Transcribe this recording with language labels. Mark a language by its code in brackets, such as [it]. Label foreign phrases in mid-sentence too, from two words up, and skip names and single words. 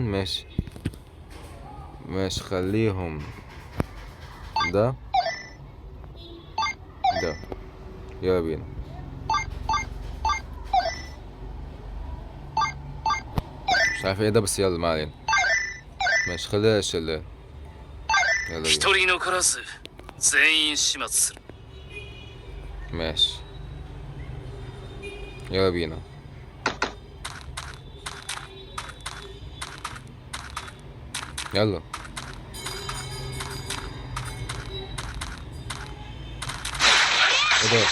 [ar] ماشي ماشي خليهم ده ده. يلا بينا. مش عارف ايه ده، بس يلا ما علينا. ماشي خليها الشلال. يلا بينا. [ja] 一人残らず全員始末する。 [ar] ماشي يلا بينا. يلا ايه ده؟